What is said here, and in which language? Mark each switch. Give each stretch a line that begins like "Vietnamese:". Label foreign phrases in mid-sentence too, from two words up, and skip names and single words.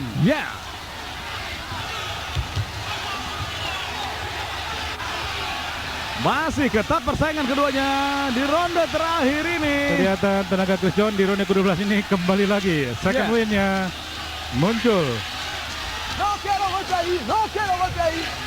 Indonesian: Ya. Masih ketat persaingan keduanya di ronde terakhir ini. Kelihatan tenaga Chris John di ronde ke-12 ini kembali lagi. Second Ya. win-nya muncul.
Spanish: No quiero golpe ahí, no quiero golpe ahí.